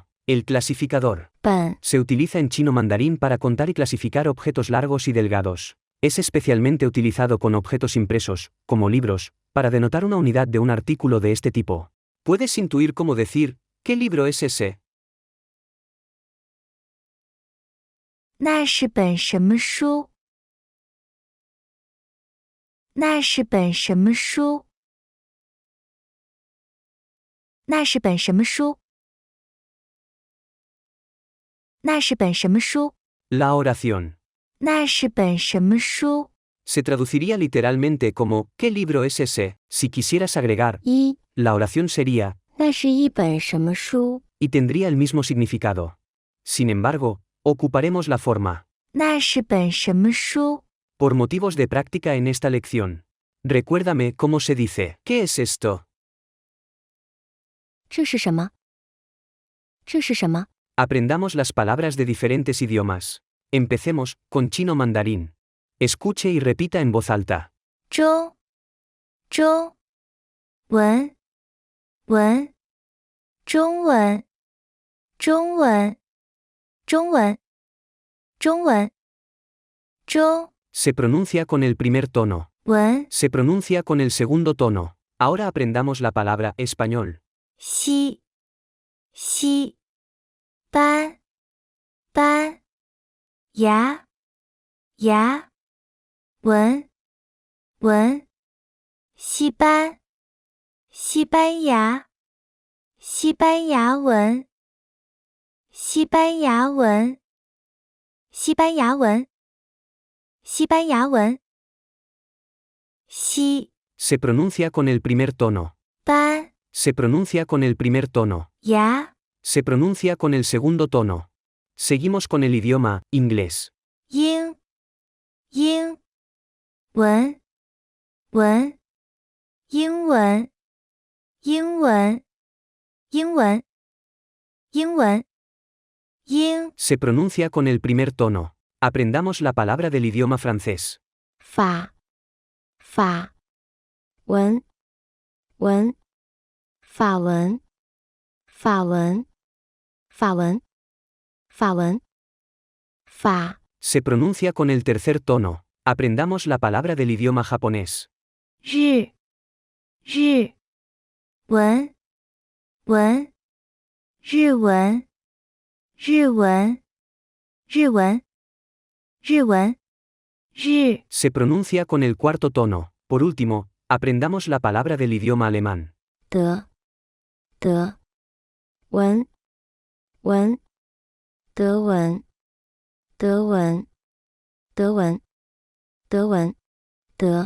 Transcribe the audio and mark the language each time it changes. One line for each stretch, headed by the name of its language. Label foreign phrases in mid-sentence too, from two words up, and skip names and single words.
Spanish: El clasificador. 本 Se utiliza en chino mandarín para contar y clasificar objetos largos y delgados. Es especialmente utilizado con objetos impresos, como libros, para denotar una unidad de un artículo de este tipo. ¿Puedes intuir cómo decir qué libro es ese?
Chinese: 那是本什么书？那是本什么书？那是本什么书？那是本什么书？
Spanish: La oración.
Chinese: 那是本什么书？
Spanish: Se traduciría literalmente como ¿qué libro es ese? Si quisieras agregar 一， la oración sería
Chinese: 那是一本什么书？
Spanish: y tendría el mismo significado. Sin embargo, ocuparemos la forma
Chinese: 那是本什么书？
Spanish: por motivos de práctica en esta lección. Recuérdame cómo se dice ¿qué es esto?
Chinese: 这是什么？这是什么？
Spanish: Aprendamos las palabras de diferentes idiomas. Empecemos con chino mandarín. Escuche y repita en voz alta.
Chinese: 中中文文中文中文中文中文中
Spanish: Se pronuncia con el primer tono. 文 Se pronuncia con el segundo tono. Ahora aprendamos la palabra español.
Chinese: 西，西，班，班，牙，牙，文，文，西班，西班牙，西班牙文，西班牙文，西班牙文，西班牙文，西
Spanish: Se pronuncia con el primer tono. 班 Se pronuncia con el primer tono. 牙 Se pronuncia con el segundo tono. Seguimos con el idioma inglés.
Chinese: 英英文文英文英文英文英文英
Spanish: Se pronuncia con el primer tono. Aprendamos la palabra del idioma francés.
Chinese: 法法文文法文法文法文法文法
Spanish: Se pronuncia con el tercer tono. Aprendamos la palabra del idioma japonés.
Chinese: 日日文文日文日文日文日文日
Spanish: Se pronuncia con el cuarto tono. Por último, aprendamos la palabra del idioma alemán.
Chinese: 德德文文德文德文德文德文德